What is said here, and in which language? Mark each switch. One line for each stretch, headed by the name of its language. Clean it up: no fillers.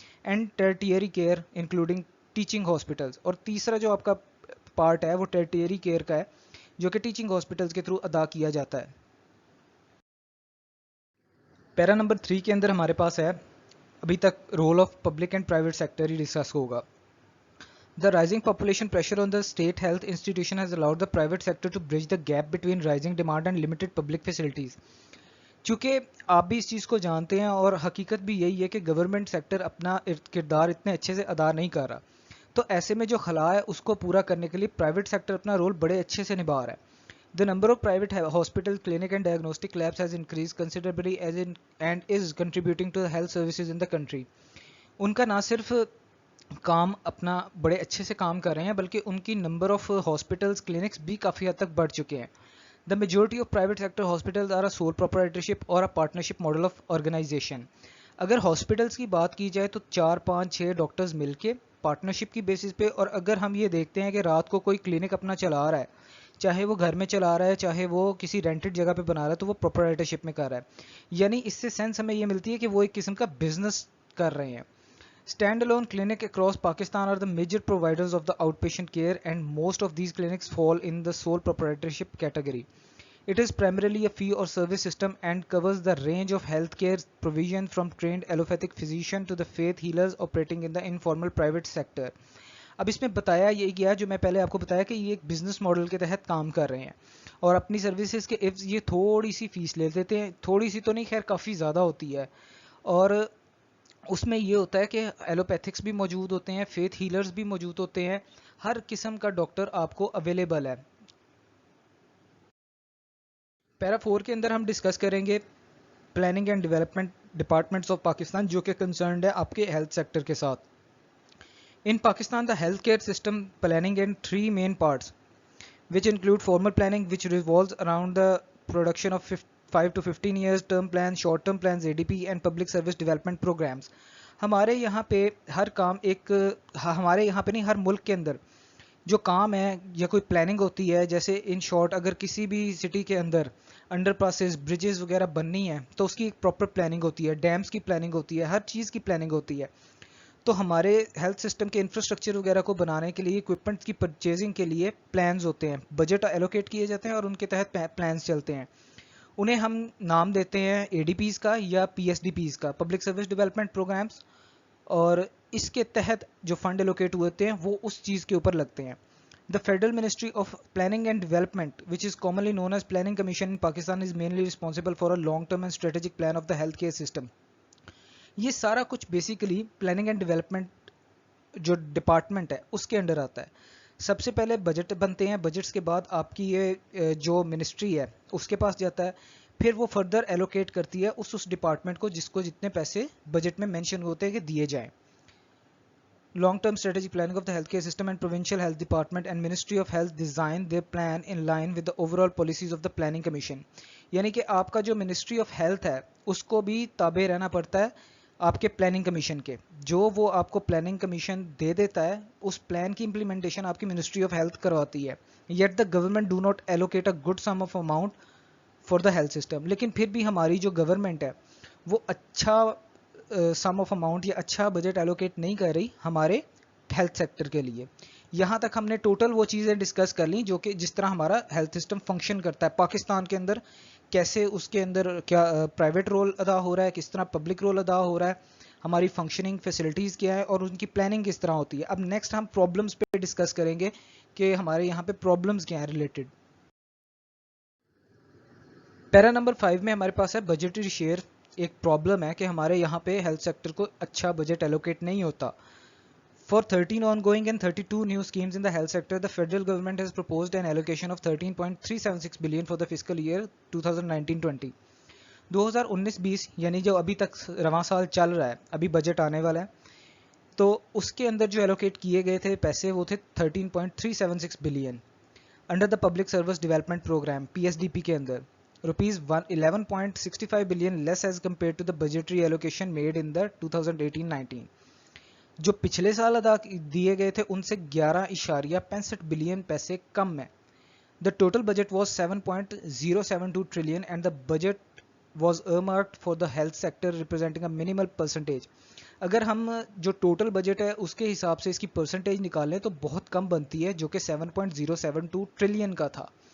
English: And tertiary care including teaching hospitals.
Urdu: اور تیسرا جو آپ کا پارٹ ہے وہ ٹرٹیری کیئر کا ہے جو کہ ٹیچنگ ہاسپٹلس کے تھرو ادا کیا جاتا ہے. پیرا نمبر 3 کے اندر ہمارے پاس ہے ابھی تک
English: role of public and private sector
Urdu: he discuss ہوگا.
English: The rising population pressure on the state health institution has allowed the private sector to bridge the gap between rising demand and limited public facilities.
Urdu: چونکہ آپ بھی اس چیز کو جانتے ہیں اور حقیقت بھی یہی ہے کہ گورنمنٹ سیکٹر اپنا کردار اتنے اچھے سے ادا نہیں کر رہا, تو ایسے میں جو خلا ہے اس کو پورا کرنے کے لیے پرائیویٹ سیکٹر اپنا رول بڑے اچھے سے نبھا رہا ہے.
English: The number of private hospital, clinic and diagnostic labs has increased considerably and is contributing to the health services in the country.
Urdu: ان کا نہ صرف کام اپنا بڑے اچھے سے کام کر رہے ہیں بلکہ ان کی نمبر آف ہاسپٹلس کلینکس بھی کافی حد تک بڑھ چکے ہیں.
English: The majority of private sector hospitals are a sole proprietorship اور a partnership model of organization.
Urdu: اگر ہاسپٹلس کی بات کی جائے تو 4-5-6 ڈاکٹرز مل کے پارٹنرشپ کی بیسس پہ, اور اگر ہم یہ دیکھتے ہیں کہ رات کو کوئی کلینک اپنا چلا رہا ہے, چاہے وہ گھر میں چلا رہا ہے چاہے وہ کسی رینٹڈ جگہ پہ بنا رہا ہے, تو وہ پروپرائٹرشپ میں کر رہا ہے. یعنی اس سے سینس ہمیں یہ ملتی ہے کہ وہ ایک قسم کا بزنس کر رہے ہیں.
English: Standalone clinic across Pakistan are the major providers of the outpatient care and most of these clinics fall in the sole proprietorship category. It is primarily a fee or service system and covers the range of healthcare provision from trained allopathic physician to the faith healers operating in the informal private sector.
Urdu: اب اس میں بتایا یہ گیا جو میں پہلے آپ کو بتایا کہ یہ ایک بزنس ماڈل کے تحت کام کر رہے ہیں اور اپنی سروسز کے عوض یہ تھوڑی سی فیس لے دیتے ہیں, تھوڑی سی تو نہیں خیر کافی زیادہ ہوتی ہے, اور اس میں یہ ہوتا ہے کہ ایلوپیتھکس بھی موجود ہوتے ہیں, فیتھ ہیلرز بھی موجود ہوتے ہیں, ہر قسم کا ڈاکٹر آپ کو اویلیبل ہے. پیرا 4 کے اندر ہم ڈسکس کریں گے
English: planning and development departments of Pakistan
Urdu: جو کہ کنسرنڈ ہے آپ کے ہیلتھ سیکٹر کے ساتھ.
English: In Pakistan the health care system planning in 3 main parts which include formal planning which revolves around the production of 5 to 15 years term plans, short term plans, ADP and public service development programs.
Urdu: ہمارے یہاں پہ ہر کام ایک ہمارے یہاں پہ نہیں ہر ملک کے اندر جو کام ہے یا کوئی پلاننگ ہوتی ہے, جیسے ان شارٹ اگر کسی بھی سٹی کے اندر انڈر پاسز برجز وغیرہ بننی ہے تو اس کی ایک پراپر پلاننگ ہوتی ہے, ڈیمز کی پلاننگ ہوتی ہے, ہر چیز کی پلاننگ ہوتی ہے. تو ہمارے ہیلتھ سسٹم کے انفراسٹرکچر وغیرہ کو بنانے کے لیے اکوپمنٹس کی پرچیزنگ کے لیے پلانز ہوتے ہیں, بجٹ ایلوکیٹ کیے جاتے ہیں اور ان کے تحت پلانز چلتے ہیں. انہیں ہم نام دیتے ہیں اے ڈی پیز کا یا پی ایس ڈی پیز کا, پبلک سروس ڈیولپمنٹ پروگرامز, اور اس کے تحت جو فنڈ ایلوکیٹ ہوتے ہیں وہ اس چیز کے اوپر لگتے ہیں.
English: The Federal Ministry of Planning and Development, which is commonly known as Planning Commission in Pakistan, is mainly responsible for a long-term and strategic plan of the healthcare system.
Urdu: یہ سارا کچھ بیسیکلی پلاننگ اینڈ ڈیولپمنٹ جو department ہے اس کے under آتا ہے. سب سے پہلے بجٹ بنتے ہیں, بجٹس کے بعد آپ کی یہ جو منسٹری ہے اس کے پاس جاتا ہے, پھر وہ فردر ایلوکیٹ کرتی ہے اس ڈپارٹمنٹ کو جس کو جتنے پیسے بجٹ میں مینشن ہوتے ہیں کہ دیے جائیں.
English: Long term strategic planning of the healthcare system and provincial health department and Ministry of Health design their plan in line with the overall policies of the planning commission.
Urdu: یعنی کہ آپ کا جو منسٹری آف ہیلتھ ہے اس کو بھی تابع رہنا پڑتا ہے آپ کے پلاننگ کمیشن کے, جو وہ آپ کو پلاننگ کمیشن دے دیتا ہے اس پلان کی امپلیمنٹیشن آپ کی منسٹری آف ہیلتھ کرواتی ہے.
English: Yet the government do not allocate a good sum of amount for the health system.
Urdu: لیکن پھر بھی ہماری جو گورنمنٹ ہے وہ اچھا سم آف اماؤنٹ یا اچھا بجٹ ایلوکیٹ نہیں کر رہی ہمارے ہیلتھ سیکٹر کے لیے. یہاں تک ہم نے ٹوٹل وہ چیزیں ڈسکس کر لیں جو کہ جس طرح ہمارا ہیلتھ سسٹم فنکشن کرتا ہے پاکستان کے اندر, کیسے اس کے اندر کیا پرائیویٹ رول ادا ہو رہا ہے, کس طرح پبلک رول ادا ہو رہا ہے, ہماری فنکشننگ فیسلٹیز کیا ہے اور ان کی پلاننگ کس طرح ہوتی ہے. اب نیکسٹ ہم پرابلمس پہ ڈسکس کریں گے کہ ہمارے یہاں پہ پرابلمس کیا ہیں ریلیٹڈ. پیرا نمبر 5 میں ہمارے پاس ہے بجٹری شیئر ایک پرابلم ہے کہ ہمارے یہاں پہ ہیلتھ سیکٹر کو اچھا بجٹ ایلوکیٹ نہیں ہوتا.
English: For 13 ongoing and 32 new schemes in the health sector, the federal government has proposed an allocation of 13.376 billion for the fiscal year 2019-20.
Urdu: 2019-20 یعنی جو ابھی تک رواں سال چل رہا ہے, ابھی بجٹ آنے والا ہے, تو اس کے اندر جو ایلوکیٹ کیے گئے تھے پیسے وہ تھے 13.376 billion
English: under the public service development program
Urdu: PSDP کے اندر.
English: Rupees 11.65 billion less as compare to the budgetary allocation made in the 2018-19.
Urdu: جو پچھلے سال ادا دیے گئے تھے ان سے 11.65 بلین پیسے کم ہے.
English: The total budget was 7.072 trillion and the budget was earmarked for the health sector representing a minimal percentage.
Urdu: اگر ہم جو ٹوٹل بجٹ ہے اس کے حساب سے اس کی پرسنٹیج نکالیں تو بہت کم بنتی ہے, جو کہ 7.072 ٹریلین کا تھا.